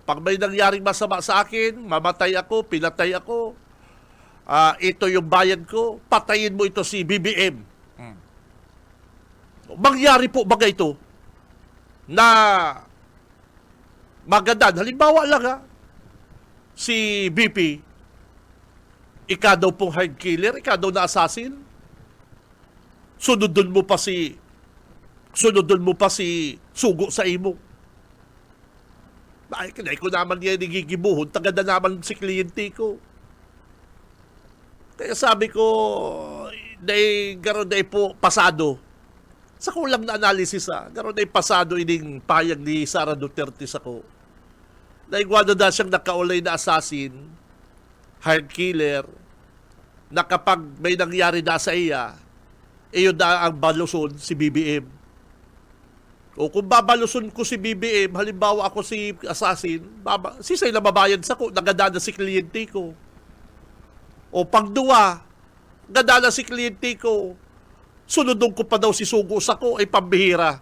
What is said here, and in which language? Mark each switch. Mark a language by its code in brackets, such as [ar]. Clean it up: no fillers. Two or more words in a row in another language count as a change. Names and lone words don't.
[tl] Pag may nangyaring masama sa akin, mamatay ako, pinatay ako, ito yung bayad ko, patayin mo ito si BBM. [bik] Mangyari po ba ito na magadan? Halimbawa lang si BP, ika daw pong [en] hard killer, [bik] ika daw na assassin, sunodon mo pa si sugo sa imo. Ay, kanay ko naman yan nagigibuhon, taga na naman si kliyente ko. Kaya sabi ko, garon na po pasado. Sa kulang na analysis garon na pasado ining payag ni Sara Duterte sa ko. Naigwado na siyang nakaulay na assassin, [en] hard killer, [bik] na kapag may nangyari na sa iya, iyon na ang baluson si BBM. O kung babaluson ko si BBM, halimbawa ako si assassin, sisay na mabayad sa ko, nagadana si kliyente ko. O pagduwa, gadana si kliyente ko, sunodong ko pa daw si sugo sa ko, ay pambihira.